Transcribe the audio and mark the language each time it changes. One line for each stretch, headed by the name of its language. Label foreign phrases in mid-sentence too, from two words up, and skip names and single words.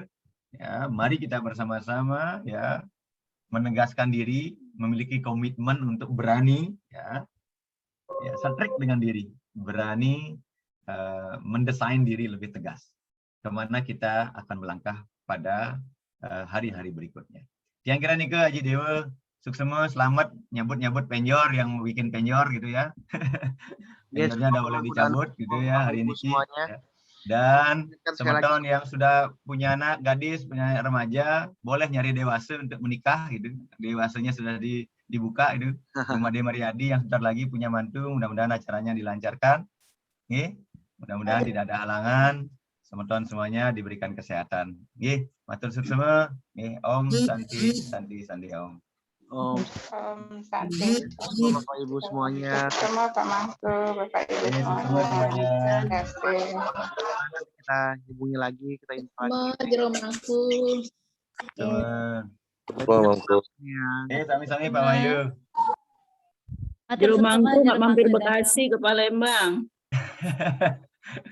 Indonesian: Ya, mari kita bersama-sama ya menegaskan diri, memiliki komitmen untuk berani ya strik dengan diri, berani mendesain diri lebih tegas kemana kita akan melangkah pada hari-hari berikutnya. Yang kira nih ke Haji Dewa, suksema, selamat nyambut penjor yang bikin penjor gitu ya. Penjornya udah boleh dicabut gitu ya hari ini. Ya. Dan teman-teman yang sudah punya anak gadis, punya anak remaja, boleh nyari dewasa untuk menikah gitu. Dewasanya sudah dibuka itu. Rumah Demariadi yang sebentar lagi punya mantu, mudah-mudahan acaranya dilancarkan. Oke. Mudah-mudahan tidak ada halangan. Teman-teman semuanya diberikan kesehatan.
Balinese: Nggih, matur suksema. Nggih, Om Santi Om.
Sanskrit: Om Santi.
Indonesian: Bapak Ibu semuanya. Semua Pak Mangku, Bapak Ibu semuanya. Terima kasih. Kita hubungi lagi, kita info lagi. Jero Mangku.
Balinese: Sami-sami Pak Wahyu.
Indonesian: Jero Mangku nggak mampir Bekasi ke Palembang.